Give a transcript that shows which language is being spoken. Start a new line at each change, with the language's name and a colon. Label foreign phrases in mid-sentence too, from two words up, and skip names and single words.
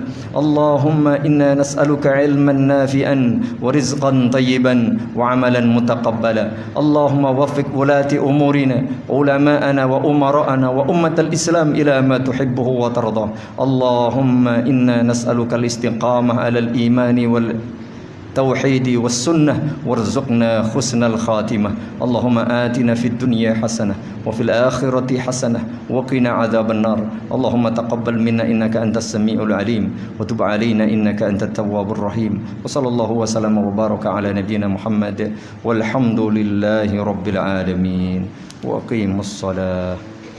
Arabic: اللهم إنا نسألك علما نافعا ورزقا طيبا وعملا متقبلا. اللهم وفق ولاة أمورنا علماءنا وأمراءنا وأمة الإسلام إلى ما تحبه وترضى. اللهم إنا نسألك الاستقامة على الإيمان والتوحيد والسنة وارزقنا حسن الخاتمة. اللهم آتنا في الدنيا حسنة وفي الآخرة حسنة وقنا عذاب النار. اللهم تقبل منا إنك أنت السميع العليم وتب علينا إنك أنت التواب الرحيم. وصلى الله وسلم وبارك على نبينا محمد والحمد لله رب العالمين. وأقيموا الصلاة.